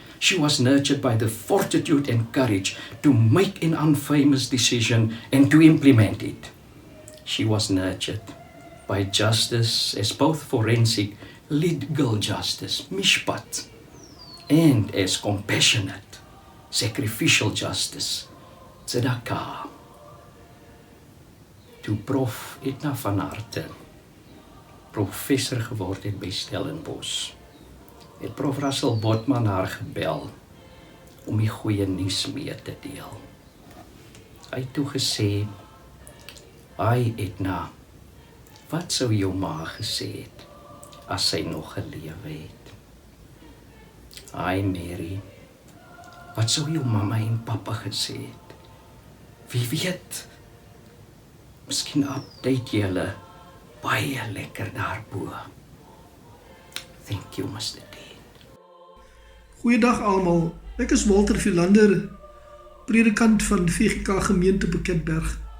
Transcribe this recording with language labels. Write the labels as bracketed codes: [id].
[en] She was nurtured by the fortitude and courage to make an unfamous decision and to implement it. She was nurtured by justice as both forensic, legal justice, mishpat, and as compassionate, sacrificial justice, tzedakah. [af] Toe Prof Edna van Harte professor geword het by Stellenbosch, het Prof Russell Botman haar gebel om die goeie nuus mee te deel. Hy het toe gesê, "Ai Edna, wat sou jou ma gesê het as sy nog gelewe het? Ai Mary, wat sou jou mamma en pappa gesê het? Wie weet, miskien update jy hulle baie lekker daarbo. [en] Thank you, Mr. Dean." [af] Goeiedag almal, ek is Walter Philander, predikant van VGK gemeente Bekendberg.